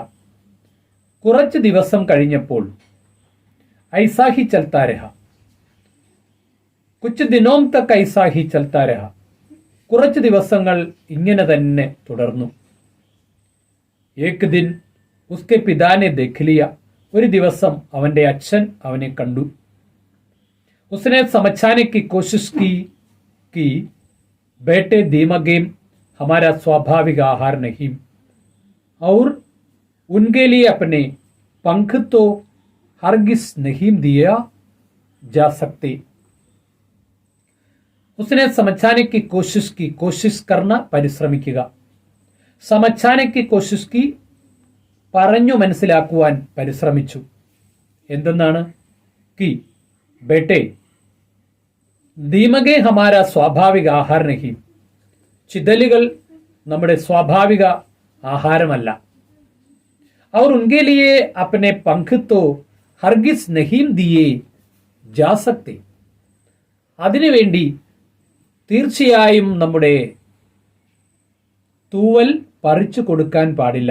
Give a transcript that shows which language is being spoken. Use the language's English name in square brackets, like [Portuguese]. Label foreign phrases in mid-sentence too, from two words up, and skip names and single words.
[Malayalam] കുറച്ച് ദിവസം കഴിഞ്ഞപ്പോൾ [Hindi] ऐसा ही चलता रहा, कुछ दिनों तक ऐसा ही चलता रहा, [Malayalam] കുറച്ച് ദിവസങ്ങൾ ഇങ്ങനെ തന്നെ തുടർന്നു. [Hindi] एक दिन उसके पिता ने देख लिया, [Malayalam] ഒരു ദിവസം അവന്റെ അച്ഛൻ അവനെ കണ്ടു. [Hindi] उसने समझाने की कोशिश की बेटे दीमगेम हमारा स्वाभाविक आहार नहीं और उनके लिए अपने पंख तो हरगिज नहीं दिया जा सकते. उसने समझाने की कोशिश करना പരിശ്രമിക്കുക. സമझാने की कोशिश की [Malayalam] പറഞ്ഞു മനസ്സിലാക്കുവാൻ പരിശ്രമിച്ചു. എന്തെന്നാണ്? [Hindi] कि बेटे दीमकें हमारा स्वाभाविक आहार नहीं, [Malayalam] ചിതലുകൾ നമ്മുടെ സ്വാഭാവിക ആഹാരമല്ല. [Hindi] और उनके लिए अपने पंख तो हरगिज़ नहीं दिए जा सकते, [Malayalam] അതിനുവേണ്ടി തീർച്ചയായും നമ്മുടെ തൂവൽ പറിച്ചു കൊടുക്കാൻ പാടില്ല.